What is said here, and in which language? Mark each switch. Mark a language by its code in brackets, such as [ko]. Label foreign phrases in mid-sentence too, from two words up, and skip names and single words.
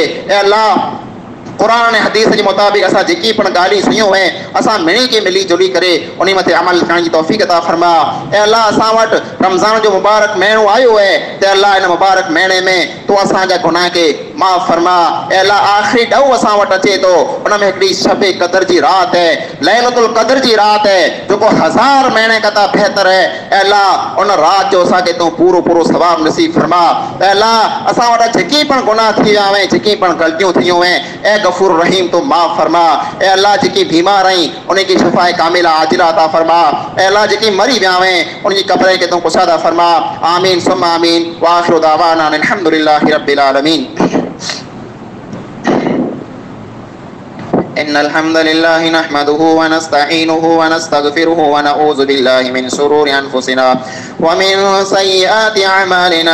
[sd] ऐं अल्लाह कुरान ऐं हदीस जे मुताबिक़ असां जेकी पण ॻाल्हियूं सुनियूं आहिनि असां मिणी के मिली जुली करे उन मथे अमल करण जी तौफ़ीक़ अता फरमा। ऐं अल्लाह असां वटि रमज़ान जो मुबारक महीनो आयो आहे त अल्लाह इन मुबारक महीने में तूं असांजा गुनाह खे माफ़ फरमा। ए अल्लाह आखिरी ॾऊ असां वटि अचे थो, उन में हिकिड़ी शबे क़दर जी रात है, लैलतुल क़दर जी रात है, जेको 1000 महीने कता बेहतर है। ए अल्लाह उन रात जो असांखे तूं पूरो पूरो सवाब नसीब फरमा। ए अल्लाह असां वटि जेकी पण गुनाह थी विया आहिनि, जेकी पण ग़लतियूं थियूं आहिनि, ए गफूर रहीम तूं माफ़ फरमा। ए अल्लाह जेकी बीमार आई उनकी शिफाए कामिला आजिला अता फरमा। ए अल्लाह जेकी मरी विया आहिनि उनकी कब्र के तूं कुशादा फरमा। [ar] آمين ثم آمين. وآخر دعوانا الحمد لله رب العالمين. إن الحمد لله نحمده ونستعينه ونستغفره ونعوذ بالله من شرور أنفسنا ومن سيئات أعمالنا.